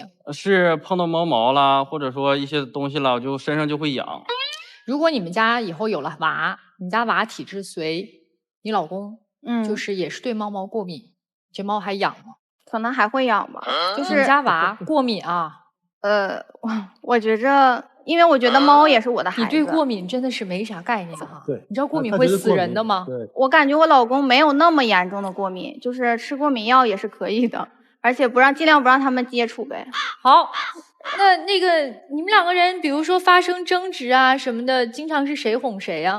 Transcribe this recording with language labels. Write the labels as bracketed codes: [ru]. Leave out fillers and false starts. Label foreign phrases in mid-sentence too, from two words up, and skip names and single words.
[zh] 是碰到貓毛啦，或者說一些東西啦，我就身上就會癢。如果你們家以後有了娃，你家娃體質隨，你老公就是也是對貓毛過敏，這貓還癢嗎？可能還會癢吧。就是你家娃過敏啊？我覺着，因為我覺得貓也是我的孩子。你對過敏真的是沒啥概念哈。對，你知道過敏會死人的嗎？對，我感覺我老公沒有那麼嚴重的過敏，就是吃過敏藥也是可以的，而且盡量不讓他們接觸唄。好，那個你們兩個人，比如說發生爭執啊什麼的，經常是誰哄誰呀？